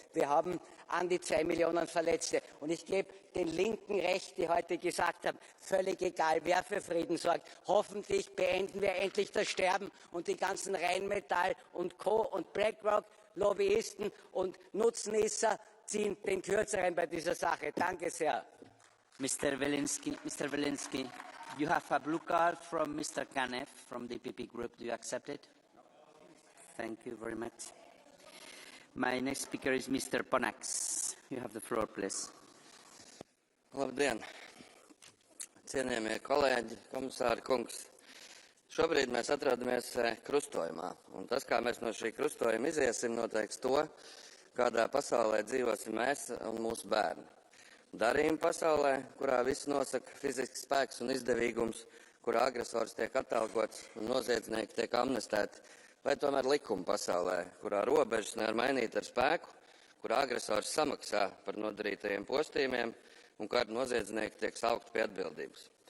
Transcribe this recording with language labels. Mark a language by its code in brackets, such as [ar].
[de] Wir haben an die 2 Millionen Verletzte. Und ich gebe den Linken recht, die heute gesagt haben, völlig egal, wer für Frieden sorgt. Hoffentlich beenden wir endlich das Sterben und die ganzen Rheinmetall und Co. und BlackRock, Lobbyisten und Nutznießer ziehen den Kürzeren bei dieser Sache. Danke sehr. [en] Mr. Wilinski, you have a blue card from Mr. Kanev from the EPP group. Do you accept it? Thank you very much. My next speaker is Mr. Ponax. You have the floor, please. [lv] Labdien! Cienījamie kolēģi, komisāri kungs! Šobrīd mēs atrodamies krustojumā, un tas, kā mēs no šī krustojuma iziesim, noteiks to, kādā pasaulē dzīvosim mēs un mūsu bērni. Darījuma pasaulē, kurā viss nosaka fizisks spēks un izdevīgums, kurā agresors tiek atalgots un noziedznieki tiek amnestēti, vai tomēr likuma pasaulē, kurā robežas nevar mainīt ar spēku, kurā agresors samaksā par nodarītajiem postījumiem un kādi noziedznieki tiek saukti pie atbildības.